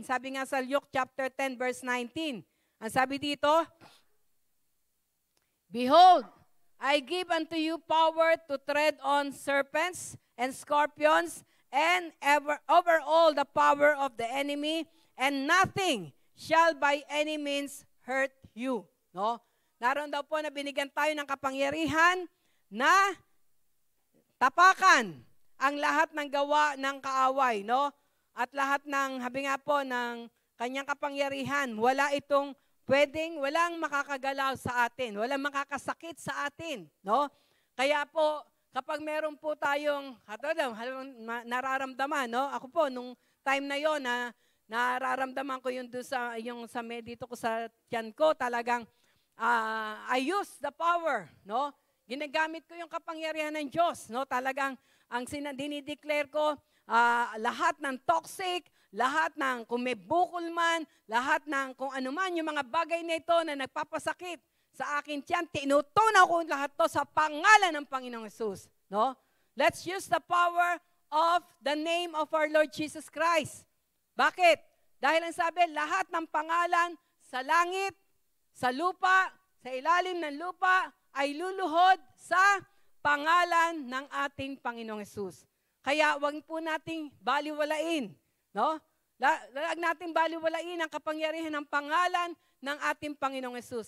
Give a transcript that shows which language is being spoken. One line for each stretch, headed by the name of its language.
Filipino: Sabi nga sa Luke chapter 10 verse 19, ang sabi dito,
English: Behold, I give unto you power to tread on serpents and scorpions and over all the power of the enemy, and nothing shall by any means hurt you.
Filipino: No? Naroon daw po na binigyan tayo ng kapangyarihan na tapakan ang lahat ng gawa ng kaaway, no? At lahat ng, habi nga po, ng kanyang kapangyarihan, walang makakagalaw sa atin, walang makakasakit sa atin, no? Kaya po, kapag meron po tayong, nararamdaman, no? Ako po, nung time na yon na nararamdaman ko yung sa dito ko sa tiyan ko, talagang,
English: I use the power,
Filipino: no? Ginagamit ko yung kapangyarihan ng Diyos, no? Talagang, ang dinideclare ko, lahat ng toxic, lahat ng kung may bukol man, lahat ng kung ano man, yung mga bagay na ito na nagpapasakit sa akin tiyan, tinutunaw ko lahat to sa pangalan ng Panginoong Hesus. No?
English: Let's use the power of the name of our Lord Jesus Christ.
Filipino: Bakit? Dahil ang sabi, lahat ng pangalan sa langit, sa lupa, sa ilalim ng lupa, ay luluhod sa pangalan ng ating Panginoong Hesus. Kaya wag po nating baliwalain, no? Wag nating baliwalain ang kapangyarihan ng pangalan ng ating Panginoong Hesus.